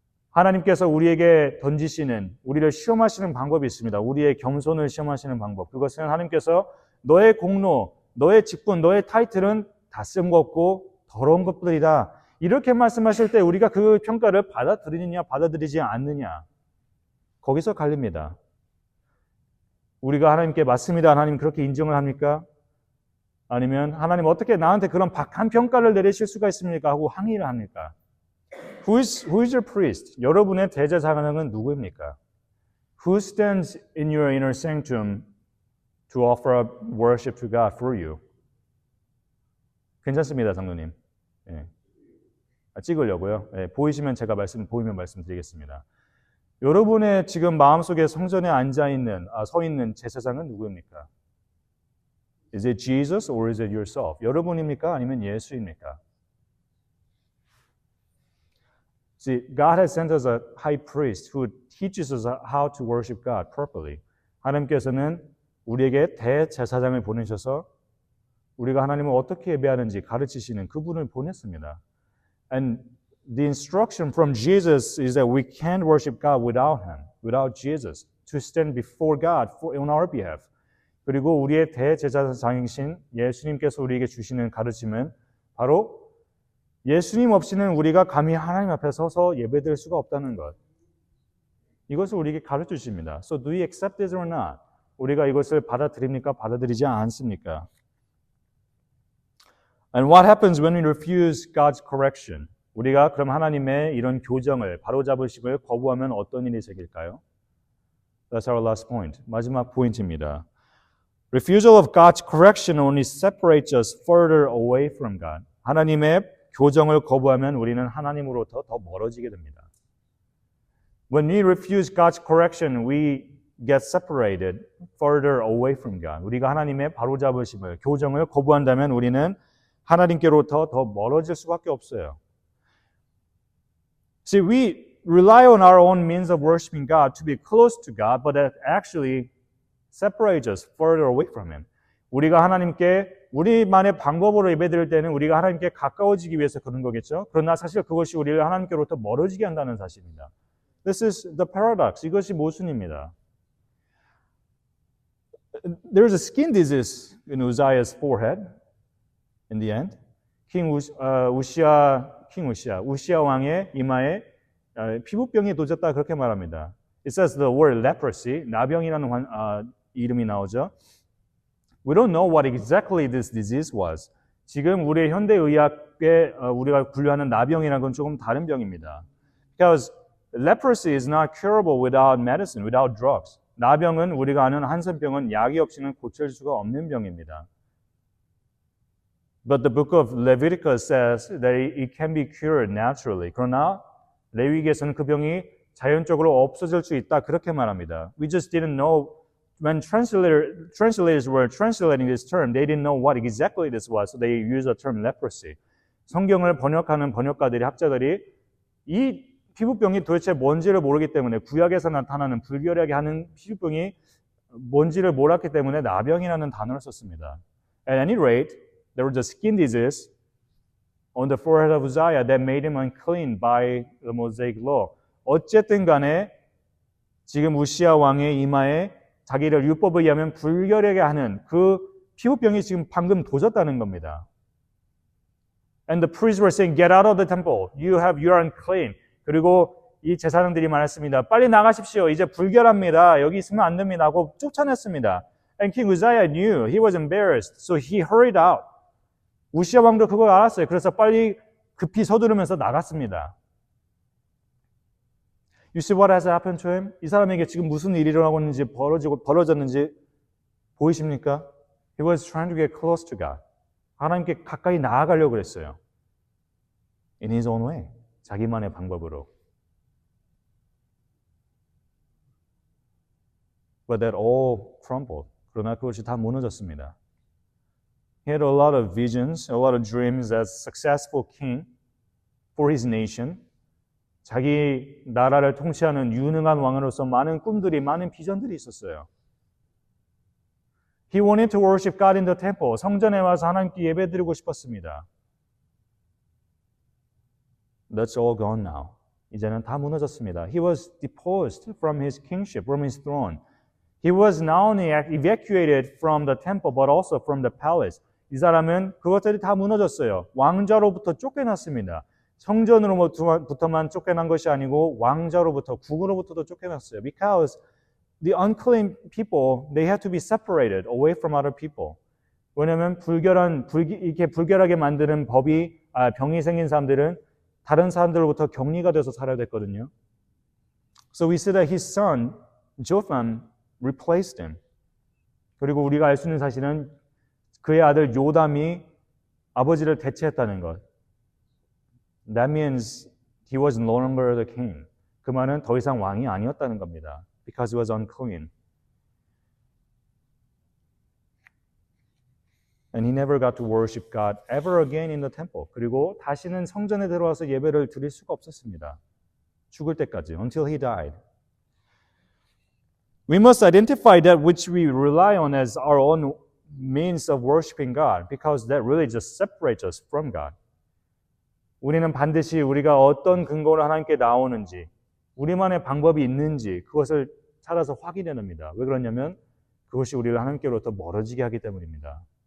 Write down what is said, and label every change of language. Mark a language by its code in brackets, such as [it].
[ko] 하나님께서 우리에게 던지시는, 우리를 시험하시는 방법이 있습니다. 우리의 겸손을 시험하시는 방법. 그것은 하나님께서 너의 공로, 너의 직분, 너의 타이틀은 다 쓸모없고 더러운 것들이다. 이렇게 말씀하실 때 우리가 그 평가를 받아들이느냐 받아들이지 않느냐. 거기서 갈립니다. 우리가 하나님께 맞습니다. 하나님 그렇게 인정을 합니까? 아니면 하나님 어떻게 나한테 그런 박한 평가를 내리실 수가 있습니까? 하고 항의를 합니까? [en] Who is your priest? [ko] 여러분의 대제사장은 누구입니까? [en] Who stands in your inner sanctum to offer up worship to God for you? [ko] 괜찮습니다, 장로님. 예. 찍으려고요. 예, 보이면 말씀드리겠습니다. 여러분의 지금 마음속에 성전에 서 있는 제사장은 누구입니까? [en] Is it Jesus or is it yourself? [ko] 여러분입니까? 아니면 예수입니까? [en] See, God has sent us a high priest who teaches us how to worship God properly. [ko] 하나님께서는 우리에게 대제사장을 보내셔서 우리가 하나님을 어떻게 예배하는지 가르치시는 그분을 보냈습니다. [en] And the instruction from Jesus is that we can't worship God without Him, without Jesus, to stand before God on our behalf. [ko] 그리고 우리의 대제사장이신 예수님께서 우리에게 주시는 가르침은 바로 예수님 없이는 우리가 감히 하나님 앞에 서서 예배드릴 수가 없다는 것. 이것을 우리에게 가르쳐 주십니다. [en] So do we accept this or not? [ko] 우리가 이것을 받아들입니까? 받아들이지 않습니까? [en] And what happens when we refuse God's correction? [ko] 우리가 그럼 하나님의 이런 교정을, 바로잡으심을 거부하면 어떤 일이 생길까요? [en] That's our last point. [ko] 마지막 포인트입니다. [en] Refusal of God's correction only separates us further away from God. [ko] 하나님의 교정을 거부하면 우리는 하나님으로부터 더 멀어지게 됩니다. [en] When we refuse God's correction, we get separated further away from God. [ko] 우리가 하나님의 바로잡으심을, 교정을 거부한다면 우리는 하나님께로부터 더 멀어질 수밖에 없어요. [en] See, we rely on our own means of worshiping God to be close to God, but that actually separates us further away from Him. [ko] 우리가 하나님께 우리만의 방법으로 예배드릴 때는 우리가 하나님께 가까워지기 위해서 그런 거겠죠. 그러나 사실 그것이 우리를 하나님께로부터 멀어지게 한다는 사실입니다. [en] This is the paradox. [ko] 이것이 모순입니다. [en] There's a skin disease in Uzziah's forehead in the end. [ko] 우시아 왕의 이마에 피부병이 도졌다 그렇게 말합니다. [en] It says the word leprosy, [ko] 나병이라는 이름이 나오죠. [en] We don't know what exactly this disease was. [ko] 지금 우리의 현대의학에 우리가 분류하는 나병이라는 건 조금 다른 병입니다. [en] Because leprosy is not curable without medicine, without drugs. [ko] 나병은 우리가 아는 한센병은 약이 없이는 고칠 수가 없는 병입니다. [en] But the book of Leviticus says that it can be cured naturally. [ko] 그러나 레위기에서는 그 병이 자연적으로 없어질 수 있다 그렇게 말합니다. [en] We just didn't know when translators were translating this term, they didn't know what exactly this was, so they used the term leprosy. [ko] 성경을 번역하는 번역가들이 학자들이 이 피부병이 도대체 뭔지를 모르기 때문에 구약에서 나타나는 불결하게 하는 피부병이 뭔지를 몰랐기 때문에 나병이라는 단어를 썼습니다. [en] At any rate, there was a skin disease on the forehead of Uzziah that made him unclean by the Mosaic law. [ko] 어쨌든 간에 지금 우시아 왕의 이마에 자기를 율법에 의하면 불결하게 하는 그 피부병이 지금 방금 도졌다는 겁니다. [en] And the priests were saying, get out of the temple. You are unclean. [ko] 그리고 이 제사장들이 말했습니다. 빨리 나가십시오. 이제 불결합니다. 여기 있으면 안 됩니다. 하고 쫓아냈습니다. [en] And King Uzziah knew. He was embarrassed. So he hurried out. [ko] 우시아 왕도 그걸 알았어요. 그래서 빨리 급히 서두르면서 나갔습니다. [en] You see what has happened to him? [ko] 이 사람에게 지금 무슨 일이 일어나고 있는지 벌어졌는지 보이십니까? [en] He was trying to get close to God. [ko] 하나님께 가까이 나아가려고 그랬어요. [en] In his own way. [ko] 자기만의 방법으로. [en] But that all crumbled. [ko] 그러나 그것이 다 무너졌습니다. [en] He had a lot of visions, a lot of dreams as successful king for his nation. [ko] 자기 나라를 통치하는 유능한 왕으로서 많은 꿈들이, 많은 비전들이 있었어요. [en] He wanted to worship God in the temple. [ko] 성전에 와서 하나님께 예배드리고 싶었습니다. [en] That's all gone now. [ko] 이제는 다 무너졌습니다. [en] He was deposed from his kingship, from his throne. He was not only evacuated from the temple, but also from the palace. [ko] 이 사람은 그것들이 다 무너졌어요. 왕자로부터 쫓겨났습니다. 성전으로부터만 쫓겨난 것이 아니고 왕자로부터, 국으로부터도 쫓겨났어요. [en] Because the unclean people, they had to be separated away from other people. [ko] 왜냐하면 이렇게 불결하게 만드는 병이 생긴 사람들은 다른 사람들로부터 격리가 돼서 살아야 됐거든요. [en] So we see that his son, Jotham, replaced him. [ko] 그리고 우리가 알 수 있는 사실은 그의 아들 요담이 아버지를 대체했다는 것. [en] That means he was no longer the king. [ko] 그 말은 더 이상 왕이 아니었다는 겁니다. [en] Because he was unclean. And he never got to worship God ever again in the temple. [ko] 그리고 다시는 성전에 들어와서 예배를 드릴 수가 없었습니다. 죽을 때까지, [en] until he died. We must identify that which we rely on as our own means of worshiping God, because that really just separates us from God. [ko] 우리는 반드시 우리가 어떤 근거로 하나님께 나오는지, 우리만의 방법이 있는지 그것을 찾아서 확인해야 합니다. 왜 그러냐면 그것이 우리를 하나님께로부터 멀어지게 하기 때문입니다.